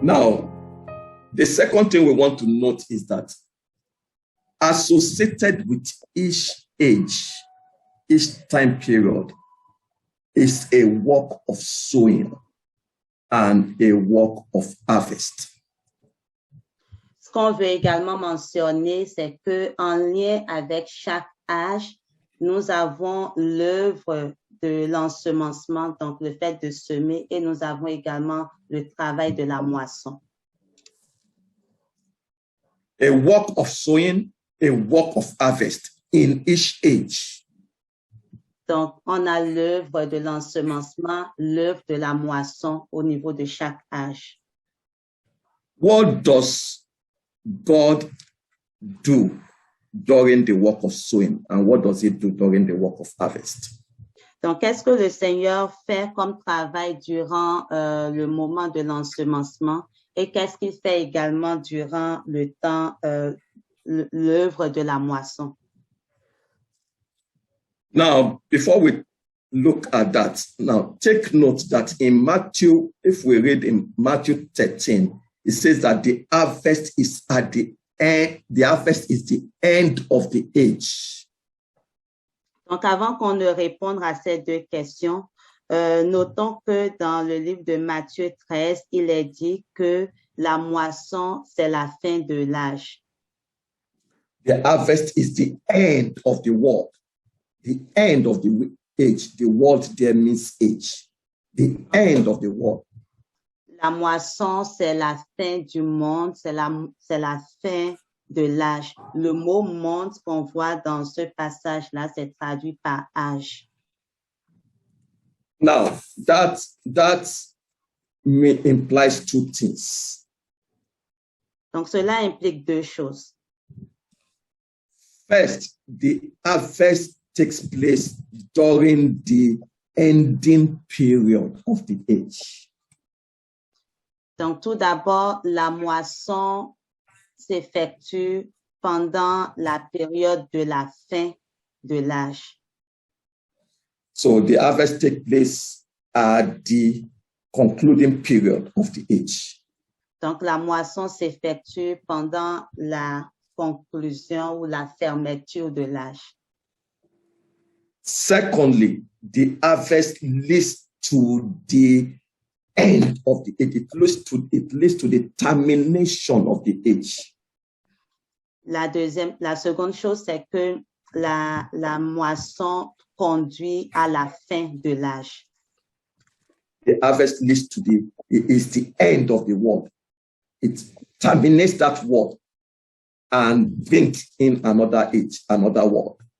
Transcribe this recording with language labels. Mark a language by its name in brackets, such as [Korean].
[English] Now, the second thing we want to note is that associated with each age, each time period, is a work of sowing and a work of harvest. [French] Ce qu'on veut également mentionner, c'est que en lien avec chaque âge, nous avons l'œuvre de l'ensemencement, donc le fait de semer, et nous avons également le travail de la moisson. [English] A work of sowing, a work of harvest in each age. [French] Donc, on a l'œuvre de l'ensemencement, l'œuvre de la moisson au niveau de chaque âge. [English] What does God do during the work of sowing, and what does he do during the work of harvest? [French] Donc, qu'est-ce que le Seigneur fait comme travail durant le moment de l'ensemencement et qu'est-ce qu'il fait également durant le temps, l'œuvre de la moisson? [English] Now, before we look at that, now take note that in Matthew, if we read in Matthew 13, it says that the harvest is at the end, the harvest is the end of the age. [French] Donc, avant qu'on ne réponde à ces deux questions, notons que dans le livre de Matthieu 13, il est dit que la moisson, c'est la fin de l'âge. [English] The harvest is the end of the world, the end of the age. The world there means age, the end of the world. [French] La moisson, c'est la fin du monde, c'est la fin de l'âge. Le mot monde qu'on voit dans ce passage-là, c'est traduit par âge. [English] Now, that implies two things. [French] Donc, cela implique deux choses. [English] First, the harvest takes place during the ending period of the age. [French] Donc, tout d'abord, la moisson s'effectue pendant la période de la fin de l'âge. [English] So the harvest takes place at the concluding period of the age. [French] Donc, la moisson s'effectue pendant la conclusion ou la fermeture de l'âge. [English] Secondly, the harvest leads to the end of the age. It leads to the termination of the age. [French] La seconde chose, c'est que la moisson conduit à la fin de l'âge. [English] The harvest leads to is the end of the world. It terminates that world and brings in another age, another world.